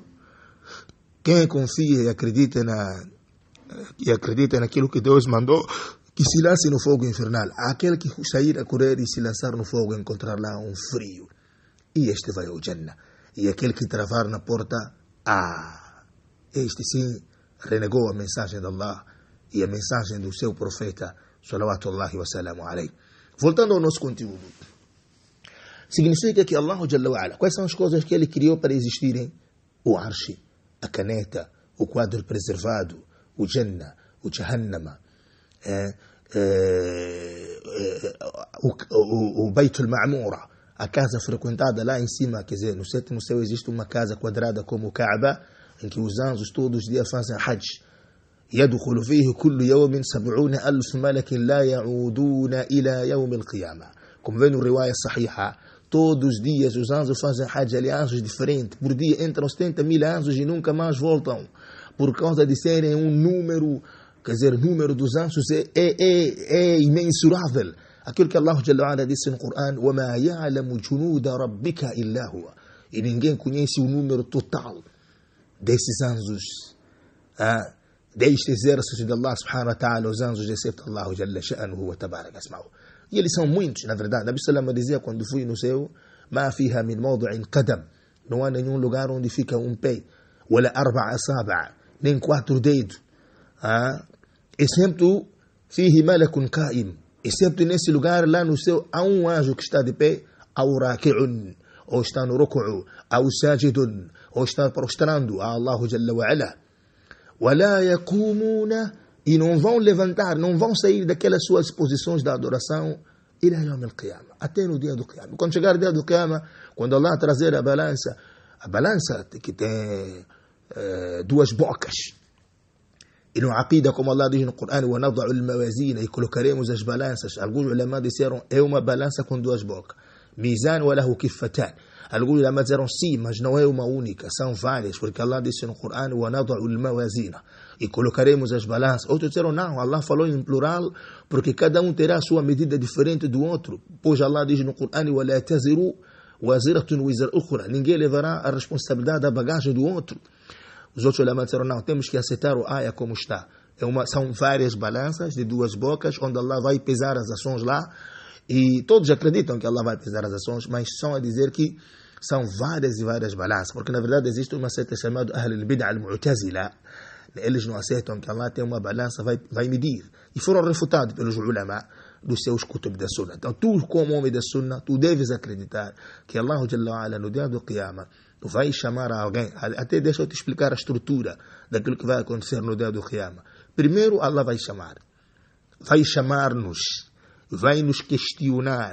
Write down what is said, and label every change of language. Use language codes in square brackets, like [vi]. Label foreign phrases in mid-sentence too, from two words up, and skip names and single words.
[pt] Quem confia e acredita naquilo que Deus mandou, que se lance no fogo infernal. Aquele que sair a correr e se lançar no fogo encontrar lá um frio. E este vai ao Jannah. E aquele que travar na porta, este sim renegou a mensagem de Allah e a mensagem do seu profeta, [ar] صلوات الله وسلامه عليه. [pt] Voltando ao nosso conteúdo. Significa que Allah [ar] جل وعلا, [pt] quais são as coisas que ele criou para existirem? O arshi, a caneta, o quadro preservado, o Jannah, o Jahannama, o Baitul Ma'mura, a casa frequentada lá em cima, quer dizer, no 7º céu existe uma casa quadrada como o Kaaba, em que os anjos todos os dias fazem Hajj. [ar] يدخل فيه كل يوم 70,000 ملك لا يعودون إلى يوم القيامة. [pt] Como vem no [ar] رواية صحيحة, [pt] todos os dias os anjos fazem Hajj, ali anjos diferentes. Por dia entram 70,000 anjos e nunca mais voltam. Por causa de serem um número, quer dizer, o número dos anjos é imensurável. Aquilo que Allah [ar] جل وعلا [pt] disse no Corão: [ar] وَمَا يَعْلَمُ جُنُودَ رَبِّكَ إِلَّا هُوَ. [pt] E ninguém conhece o número total desses anjos. Destes exércitos de Allah [ar] سبحانه وتعالى, [pt] os anjos, excepto Allah [ar] جل شأنه وتبارك أسماؤه. [pt] E eles são muitos, na verdade. Nabi Sallam dizia, quando fui no céu: [ar] ما فيها من موضع قدم. [pt] Não há nenhum lugar onde fica um pé. [ar] ولا 4 أصابع, [pt] nem 4 dedos. [ar] Excepto فيه ملك قائم. [pt] Excepto nesse lugar, lá no céu, há um anjo que está de pé, [ar] أو راكع, [pt] ou está no ruku'u, [ar] أو ساجد, [pt] ou está prostrando a Allah [ar] جل وعلا. ولا يقومون [pt] e não vão levantar, não vão sair daquelas suas posições da adoração [ar] إلى يوم القيامة, [pt] até no dia do Qiyamah. Quando chegar o dia do Qiyamah, quando Allah trazer a balança que tem duas bocas, e no Aqida, como Allah diz no Corão, [ar] وَنَضَعُ الْمَوَازِينَ, [pt] e colocaremos as balanças. Alguns ulama disseram, é uma balança com duas bocas. [ar] ميزان وله كفتان. [pt] Alguns ulama disseram, sim, mas não é uma única, são várias, porque Allah disse no Corão, [ar] وَنَضَعُ الْمَوَازِينَ, [pt] e colocaremos as balanças. Outros disseram, não, Allah falou em plural, porque cada um terá a sua medida diferente do outro. Pois Allah diz no Corão, [ar] وَلَا تَزِرُوا وَزِرَةٌ وِزْرَ أُخْرَى, [pt] ninguém levará a responsabilidade da bagagem do outro. Os outros ulama disseram, não, temos que aceitar o ayah como está. São várias balanças de duas bocas, onde Allah vai pesar as ações lá, e todos acreditam que Allah vai pesar as ações, mas são a dizer que são várias e várias balanças, porque na verdade existe uma seita chamada [ar] أهل البدعة المعتزلة. [pt] Eles não aceitam que Allah tem uma balança, vai medir. E foram refutados pelos ulama dos seus kutub da Sunna. Então, tu como homem da Sunna, tu deves acreditar que Allah [ar] جل وعلا, [pt] no dia do Qiyamah, vai chamar alguém. Até deixa eu te explicar a estrutura daquilo que vai acontecer no dia do Qiyamah. Primeiro, Allah vai chamar-nos, vai nos questionar.